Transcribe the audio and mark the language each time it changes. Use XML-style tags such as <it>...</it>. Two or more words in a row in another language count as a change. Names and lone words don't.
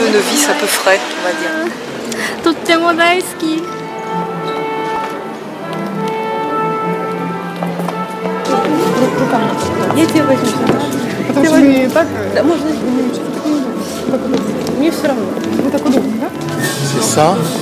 <fr>tournevis un peu frais, on va dire.</fr> <ja>とっても大好き。</ja> <fr>C'est ça.</fr>